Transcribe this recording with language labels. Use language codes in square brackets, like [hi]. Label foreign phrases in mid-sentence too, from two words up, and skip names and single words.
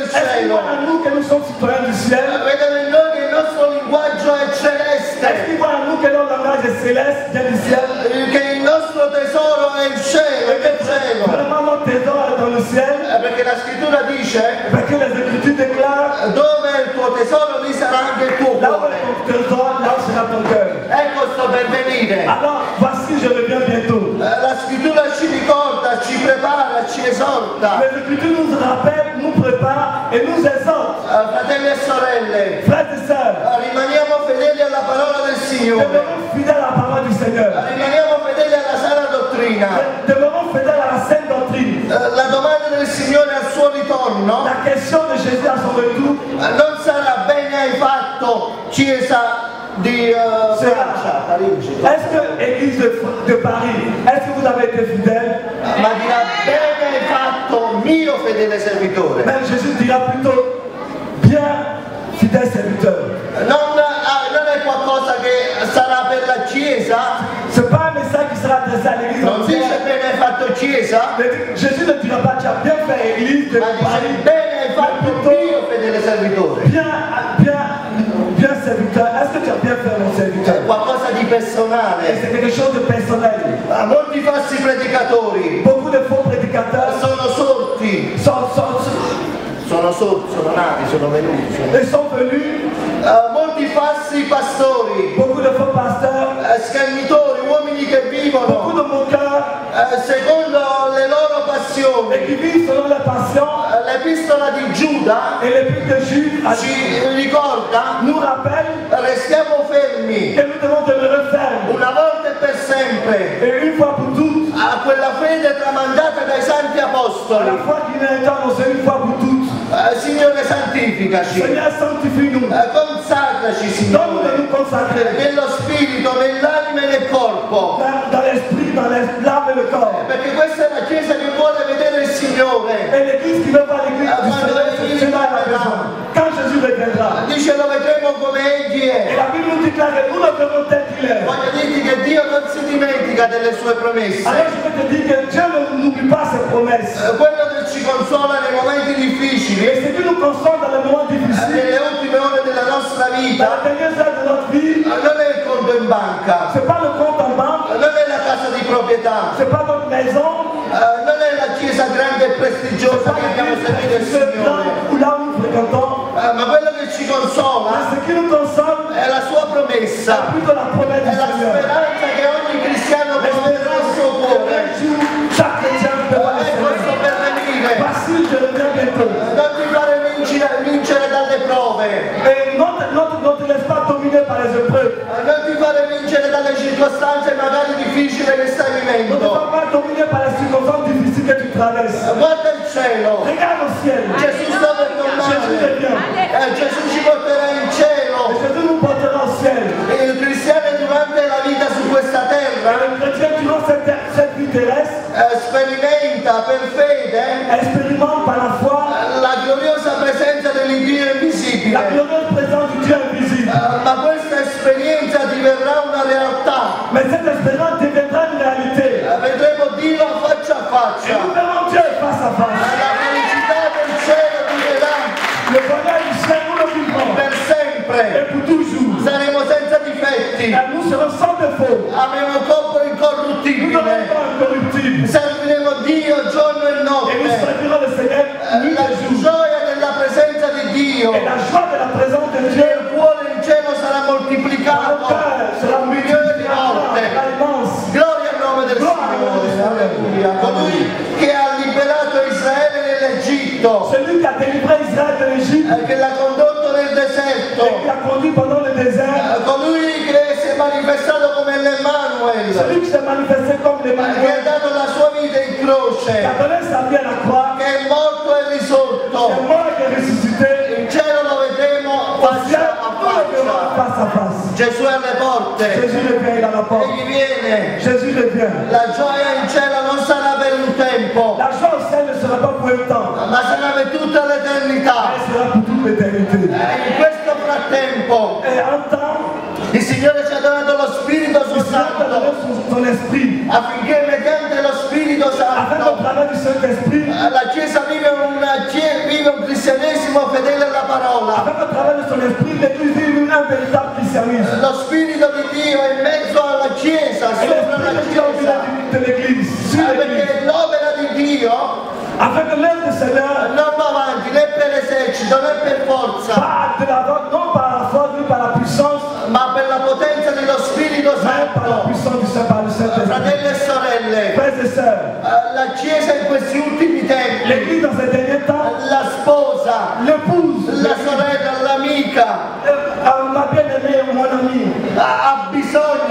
[fr] Est-ce qu'ils [it] cielo, [fr] voient en nous que nous sommes citoyens du ciel? [it] vedono in noi che il nostro linguaggio è [fr] Est-ce [it] celeste, [fr] qu'ils voient en nous que notre langage est céleste, vient du ciel? [it] che il nostro tesoro è il cielo, è il cielo. [fr] Vraiment notre trésor est dans le ciel, [it] Perché la scrittura dice [fr] parce que les Écritures déclarent, [it] dove è il tuo tesoro lì sarà anche il tuo [fr] là où [it] cuore. [fr] est ton trésor, là où sera ton cœur. [it] Ecco sto per venire. [fr] Alors, voici, je reviens bientôt. [it] La scrittura ci ricorda, ci prepara, ci esorta. [fr] Les Écritures nous rappellent, nous préparent et nous exhortent. [it] Fratelli e sorelle, [fr] Frères et sœurs, [it] rimaniamo fedeli alla parola del Signore. [fr] demeurons fidèles à la parole du Seigneur. [it] Rimaniamo fedeli alla sana dottrina. [fr] Demeurons fidèles à la sainte doctrine. [it] La domanda del Signore al suo ritorno [fr] La question de Jésus à son retour [it] non sarà bene hai fatto Chiesa di Francia, Parigi, [fr] est-ce que l'Église de Paris, est-ce que vous avez été fidèle? [it] ma dirà bene hai fatto mio fedele servitore. [fr] Mais Jésus dira plutôt, bien, fidèle serviteur. [it] Non è qualcosa che sarà per la Chiesa, [fr] Ce n'est pas un message qui sera adressé à l'Église [it] non dice [fr] entière. [it] bene hai fatto Chiesa, [fr] Mais Jésus ne dira pas, tu as bien fait, Église de [it] ma dice [fr] Paris. [it] bene hai fatto mio fedele servitore. [fr] Bien serviteur. Est-ce que tu as bien fait mon serviteur? [it] È qualcosa di [fr] Et [it] personale. [fr] c'est quelque chose de personnel. [it] Molti falsi predicatori [fr] Beaucoup de faux prédicateurs [it] sono sorti, sono nati, sono venuti. [fr] ils sont venus. [it] Molti falsi pastori, [fr] Beaucoup de faux pasteurs, [it] schernitori, uomini che [fr] beaucoup [it] vivono [fr] de moqueurs [it] secondo le loro [fr] et [it] passioni. [fr] qui vivent selon la passion. [it] L'epistola di Giuda [fr] Et l'épître de Jude [it] ci ricorda, [fr] nous rappelle [it] restiamo fermi [fr] que nous devons demeurer fermes. [it] una volta e per sempre [fr] Et une fois pour toutes, [it] a quella fede tramandata dai santi [fr] à la [it] apostoli. [fr] fois qu'il a été annoncé une fois pour toutes. [it] Signore, santificaci, [fr] Seigneur, sanctifie-nous. [it] consacraci, [fr] Donne-nous de [it] Signore, [fr] nous consacrer [it] nello spirito, nell'anima e nel corpo. [fr] dans l'esprit, dans l'âme et le corps. [it] Perché questa è la Chiesa che vuole vedere il Signore. [fr] Et l'église qui veut voir l'église du Seigneur, c'est cela la raison. Quand Jésus reviendra. [it] Dice lo vedremo come Egli [fr] Et [it] è. [fr] la Bible nous déclare que nous le verrons tel qu'il est. [it] Voglio dirti che Dio non si dimentica delle sue promesse. [fr] Alors je peux te dire que Dieu n'oublie pas ses promesses. [it] Quello che ci consola nei momenti difficili, [fr] Et ce qui nous console dans les moments difficiles, [it] nelle ultime ore della nostra [fr] dans [it] vita, [fr] les dernières heures de notre vie, [it] non è il conto in banca, [fr] c'est pas le compte en banque, [it] non è la casa di proprietà, [fr] c'est pas votre maison, [it] non è la chiesa grande e prestigiosa che abbiamo servito il Signore, [fr] ou là où nous fréquentons. [it] ma quello che ci consola [fr] Mais ce qui nous console, [it] è la sua promessa, [fr] c'est plutôt la promesse [it] è [fr] du [it] la [fr] Seigneur. [it] speranza che ogni cristiano può avere nel suo cuore. [fr] Un jour, chaque chrétien peut voir le [it] È questo [fr] Seigneur. [it] per venire, [fr] Voici, je reviens bientôt. [it] non ti fare vincere dalle prove, [fr] Et non te laisse pas dominer par les épreuves. [it] non ti fare vincere dalle circostanze magari difficili che stai [fr] Ne te [it] vivendo. [fr] fais pas dominer par les circonstances difficiles que tu traverses. [it] Guarda il cielo, [fr] Regarde au ciel. [it] Gesù sta per [fr] Jésus [it] tornare, [fr] revient. [it] Gesù ci porterà in cielo. [fr] Et Jésus nous portera au ciel. [it] E il cristiano durante la vita su questa [fr] Et [it] terra [fr] le chrétien, durant cette vie terrestre, [it] sperimenta per fede [fr] expérimente par la foi [it] la gloriosa presenza dell'Iddio [fr] la [it] invisibile. [fr] glorieuse présence du Dieu invisible. [it] Ma questa esperienza diverrà una realtà. [fr] Mais cette espérance deviendra une réalité. [it] Vedremo Dio faccia a [fr] Et [it] faccia. [fr] nous verrons Dieu face à face. [it] La felicità del cielo durerà [fr] Le bonheur du ciel, nous le vivrons. [it] per sempre. [fr] Et pour toujours. [it] Saremo senza difetti. [fr] Et nous serons sans défaut. [it] Avremo un corpo [fr] Nous n'aurons [it] incorruttibile. [fr] pas incorruptible. [it] Serviremo Dio giorno e [fr] Et nous [it] notte. [fr] servirons le Seigneur nuit [it] La [fr] et jour. [it] gioia della presenza di Dio [fr] Et la joie de la présence de Dieu [it] nel cuore in cielo sarà [fr] dans le [it] moltiplicato [fr] cœur sera [it] milioni di [fr] multipliée, sera [it] volte. [fr] immense. [it] Gloria al nome del Gloria al nome del Signore. Alleluia. Colui che ha liberato Israele nell'Egitto, [fr] Celui qui a délivré Israël de l'Égypte [it] che l'ha condotto nel [fr] et [it] deserto, [fr] qui a conduit pendant le désert, [it] colui che si è manifestato come l'Emmanuel, [fr] celui qui s'est manifesté comme [it] che ha [fr] l'Emmanuel, [it] dato la sua vita in [fr] qui a [it] croce, [fr] donné sa vie à la croix, [it] che è morto e [fr] qui est [it] risorto. [fr] mort et qui est ressuscité, [it] In cielo lo vedremo [fr] au ciel, [it] faccia a [fr] nous le verrons [it] faccia. [fr] face à face. [it] Gesù è alle porte, [fr] Jésus revient, il est à la porte. [it] egli viene. [fr] Jésus revient. [it] La gioia in cielo non sarà per un tempo, [fr] La joie au ciel ne sera pas pour un temps, [it] ma sarà per tutta l'eternità. [fr] elle sera pour toute l'éternité. [it] In questo frattempo [fr] Et en temps, [it] il Signore ci ha donato lo Spirito [fr] le Seigneur t'a donné [it] Santo [fr] son esprit, [it] affinché mediante lo Spirito [fr] afin qu'au [it] Santo [fr] travers du Saint-Esprit, [it] la Chiesa vive un cristianesimo fedele alla parola. [fr] afin qu'au travers de son esprit, l'Église vive un véritable christianisme. [it] Lo Spirito di Dio è in mezzo alla Chiesa, [fr] Et [it] sopra la [fr] l'Esprit de Dieu au milieu [it] Chiesa, [fr] de l'Église, sur l'Église, [it] perché l'opera di Dio [fr] afin que l'œuvre du Seigneur [it] non va avanti né per esercito né per forza, [fr] va de l'avant, non par la force, ni par la puissance, [it] ma per la potenza dello Spirito [fr] mais par la [it] Santo. [fr] puissance du Saint, par le Saint-Esprit. [it] Fratelli e sorelle, [fr] Frères et sœurs, [it] la Chiesa in questi ultimi tempi, [fr] l'Église dans ces derniers temps, [it] la sposa, [fr] l'épouse, [it] la sorella, l'amica, [fr] ma bien-aimée, mon ami, [it] ha bisogno,